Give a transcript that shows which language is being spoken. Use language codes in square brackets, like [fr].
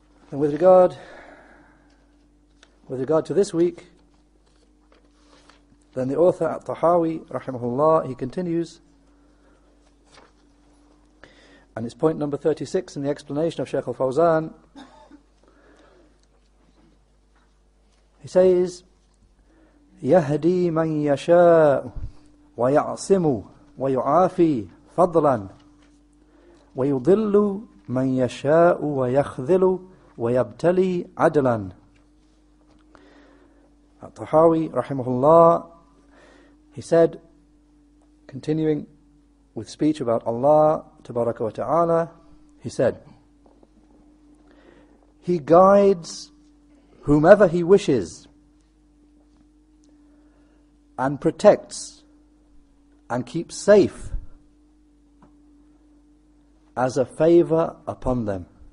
[en] And with regard to this week, then the author at-Tahaawee, rahimahullaah, he continues, and it's point number 36 in the explanation of Shaykh al Fawzan. He says, [ar] يهدي من يشاء ويعصم ويعافي فضلا ويضل من يشاء ويخذل ويبتلي عدلا. [en] At-Tahaawee, rahimahullah, he said, continuing with speech about Allah tabaraka wa ta'ala, he said, He guides whomever He wishes and protects and keeps safe as a favour upon them.